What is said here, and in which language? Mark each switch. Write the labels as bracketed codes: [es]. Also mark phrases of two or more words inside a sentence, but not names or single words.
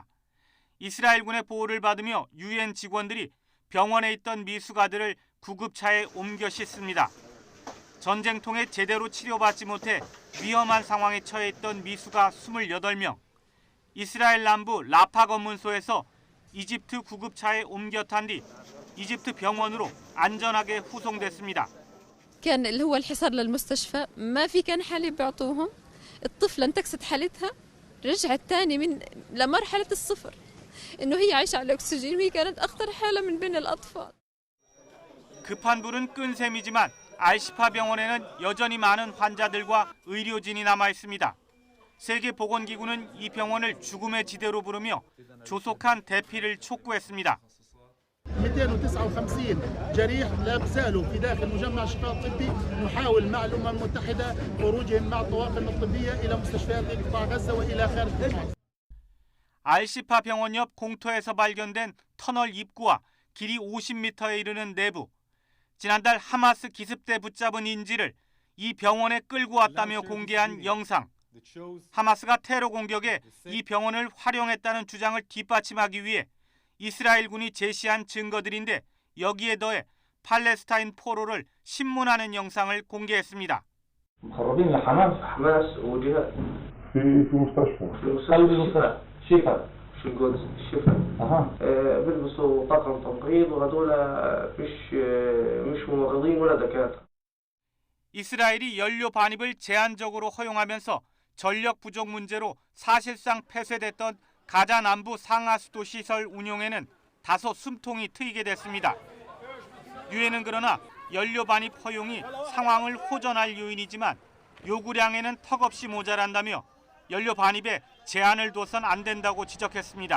[ko] 이스라엘군의 보호를 받으며 유엔 직원들이 병원에 있던 미수가들을 구급차에 옮겨 싣습니다. 전쟁통에 제대로 치료받지 못해 위험한 상황에 처해 있던 미수가 28명. 이스라엘 남부 라파 검문소에서 이집트 구급차에 옮겨 탄 뒤 이집트 병원으로 안전하게 후송됐습니다. [ar] كان اللي هو الحصار للمستشفى ما في كان حالة بيعطوهم الطفلة انتكست حالتها رجعت تاني من لمرحلة الصفر إنه هي عايشة على الأكسجين وهي كانت أخطر حالة من بين الأطفال. [ko] 급한 불은 끈 셈이지만 알시파 병원에는 여전히 많은 환자들과 의료진이 남아 있습니다. 세계보건기구는 이 병원을 죽음의 지대로 부르며 조속한 대피를 촉구했습니다. [ar] 259 جريح لا زالوا في داخل مجمع الشفاء الطبي نحاول مع الأمم المتحدة خروجهم مع الطواقم الطبية إلى مستشفيات قطاع غزة وإلى خارج قطاع. [ko] 알시파 병원 옆 공터에서 발견된 터널 입구와 길이 50m에 이르는 내부. 지난달 하마스 기습대 붙잡은 인질을 이 병원에 끌고 왔다며 공개한 영상. 하마스가 테러 공격에 이 병원을 활용했다는 주장을 뒷받침하기 위해 이스라엘군이 제시한 증거들인데 여기에 더해 팔레스타인 포로를 신문하는 영상을 공개했습니다. [ar] مخربين لحماس حماس وجهاد في مستشفى قلب المستشفى شفا في القدس شفا بيلبسوا طاقم تمريض وهذول مش ممرضين ولا دكاتره. [ko] 이스라엘이 연료 반입을 제한적으로 허용하면서 전력 부족 문제로 사실상 폐쇄됐던 가자 남부 상하수도 시설 운용에는 다소 숨통이 트이게 됐습니다. 유엔은 그러나 연료 반입 허용이 상황을 호전할 요인이지만 요구량에는 턱없이 모자란다며 연료 반입에 제한을 둬선 안 된다고 지적했습니다.